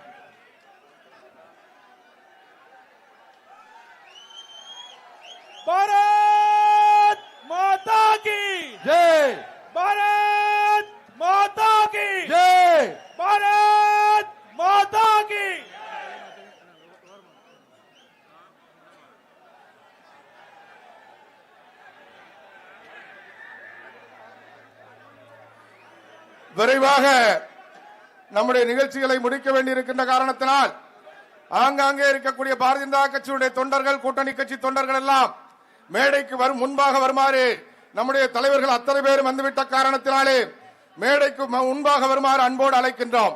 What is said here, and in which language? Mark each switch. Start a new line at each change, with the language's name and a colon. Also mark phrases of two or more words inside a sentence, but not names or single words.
Hindi: भारत माता की जय, भारत माता की जय, भारत माता की।
Tamil: விரைவாக நம்முடைய நிகழ்ச்சிகளை முடிக்க வேண்டியிருக்கின்ற காரணத்தினால் ஆங்காங்கே இருக்கக்கூடிய பாரதிய ஜனதா கட்சியுடைய தொண்டர்கள், கூட்டணி கட்சி தொண்டர்கள் எல்லாம் மேடைக்கு முன்பாக வருமாறு நம்முடைய தலைவர்கள் அத்தனை பேரும் வந்துவிட்ட காரணத்தினாலே மேடைக்கு முன்பாக வருமாறு அன்போடு அழைக்கின்றோம்.